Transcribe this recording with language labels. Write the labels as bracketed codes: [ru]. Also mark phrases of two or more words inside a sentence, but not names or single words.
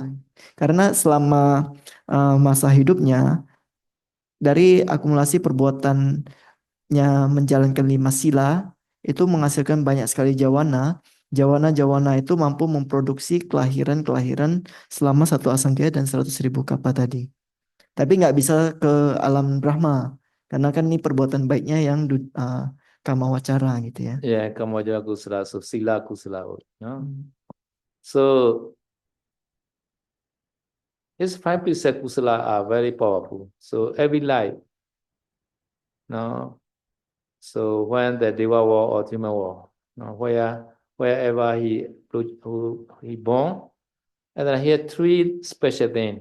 [id] Karena selama masa hidupnya dari akumulasi perbuatannya menjalankan 5 sila itu menghasilkan banyak sekali jawana. Jawana itu mampu memproduksi kelahiran selama 1 asangkaya dan 100.000 kapa tadi. Tapi nggak bisa ke alam Brahma karena kan ini perbuatan baiknya yang kama wacara gitu ya. [en] Yeah, kama wacara kusala, so sila kusala. No? So his 5 precepts kusala are very powerful. So every life, no. So when the Deva War or human war, no, wherever he born, and then he had 3 special things.